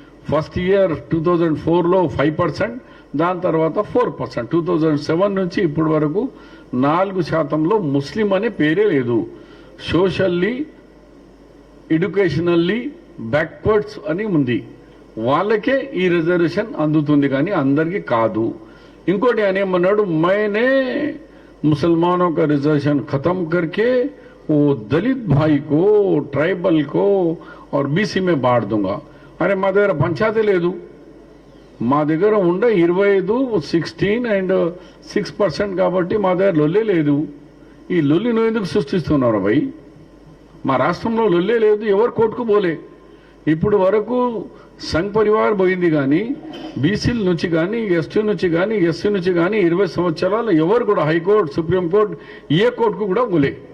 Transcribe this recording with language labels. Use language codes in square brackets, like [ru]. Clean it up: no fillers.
[te] First year 2004లో 5%, దాని తర్వాత 4%. 2007 నుంచి ఇప్పటి వరకు 4%లో ముస్లిం అనే పేరే లేదు. సోషల్లీ ఎడ్యుకేషనల్లీ బ్యాక్వర్డ్స్ అని ఉంది, వాళ్ళకే ఈ రిజర్వేషన్ అందుతుంది కానీ అందరికీ కాదు. ఇంకోటి ఆయన ఏమన్నాడు, [hi] मैंने मुसलमानों का रिजर्वेशन खत्म करके वो दलित भाई को, ट्राइबल को और बीसी में बांट दूंगा. [te] అరే మా దగ్గర పంచాయతీ లేదు, మా దగ్గర ఉండ 25, 16 అండ్ 6% కాబట్టి మా దగ్గర లొల్లే లేదు. ఈ లొల్లి నువ్వు ఎందుకు సృష్టిస్తున్నారు భయ్? మా రాష్ట్రంలో లొల్లే లేదు, ఎవరు కోర్టుకు పోలే. ఇప్పుడు వరకు సంఘ్ పరివార్ పోయింది కానీ బీసీల నుంచి కానీ ఎస్టీ నుంచి కానీ ఎస్సీ నుంచి కానీ 20 సంవత్సరాలు ఎవరు కూడా హైకోర్టు, సుప్రీంకోర్టు, ఏ కోర్టుకు కూడా పోలే.